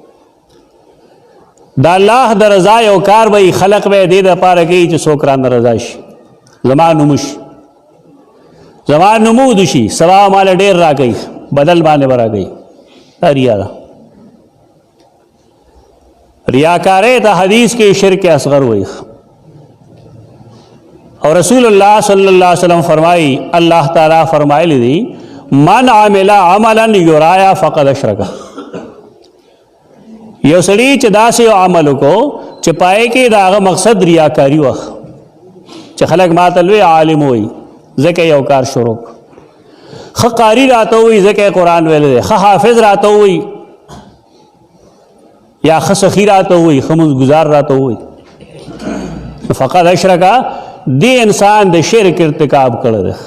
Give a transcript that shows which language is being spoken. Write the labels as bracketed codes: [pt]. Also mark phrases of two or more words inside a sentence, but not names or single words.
[ps] د الله د رضا یو کار به خلق به دې دپاره کوي چې څوک رانه رضا شي، زما نوم شي، زما نمود شي، سبا ماله ډېر راکوي، بدل باندې به راکوي. دا ریا ده. ریاکارۍ ته حدیث کې شرک اصغر وایي. [ur] اور رسول الله صلی الله علیه وسلم فرمائی، اللہ تعالیٰ فرمائے دی [ar] من عمل عملا یرایا فقد اشرک. [ps] یو سړي چې داسې یو عمل وکړو چې پای کې د هغه مقصد ریاکاري وه، چې خلک ماته لوی عالم وایي ځکه یو کار شروع، ښه قاري راته وایي ځکه قرآن ویلی دی، ښه حافظ راته وایي یا ښه سخي راته وایي، ښه مونځګزار راته وایي، [ar] فقد اشرکه [ps] دی انسان د شرک ارتکاب کړی دی.